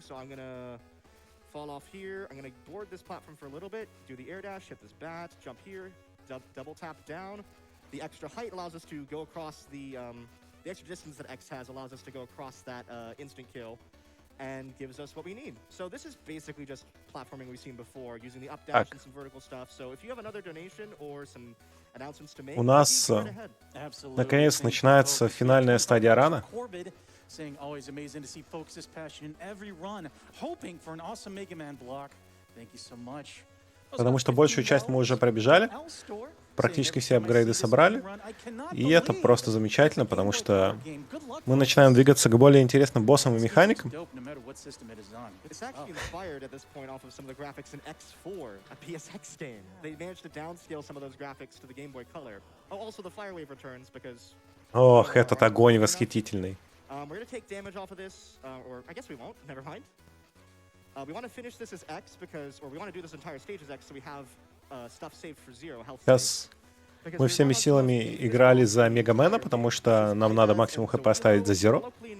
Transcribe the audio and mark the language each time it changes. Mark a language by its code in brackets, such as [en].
[en] So I'm going to fall off here. I'm going to board this platform for a little bit, do the air dash, hit this bat, jump here, double tap down. The extra height allows us to go across the extra distance that X has allows us to go across that instant kill. And gives us what we need. So this is basically just platforming we've seen before, using the up dash and some vertical stuff. So if you have another donation or some announcements to make, [ru] у нас наконец начинается финальная стадия рана. [en] Saying always amazing to see Focus's passion in every run, hoping for an awesome Mega Man block. Thank you so much. [ru] Потому что большую часть мы уже пробежали, практически все апгрейды собрали, и это просто замечательно, потому что мы начинаем двигаться к более интересным боссам и механикам. [en] It's actually inspired at this point off of some of the graphics in X4, a PSX game. They managed to downscale some of those graphics to the Game Boy Color. Oh, also the Fire Wave returns because... [ru] Ох, этот огонь восхитительный. [en] We're gonna take damage off of this, or I guess we won't, never mind. We want to finish this as X because, or we want to do this entire stage as X so we have stuff saved for zero, health [ru] Сейчас мы всеми силами играли за Мегамена, потому что нам надо максимум хп оставить за Zero.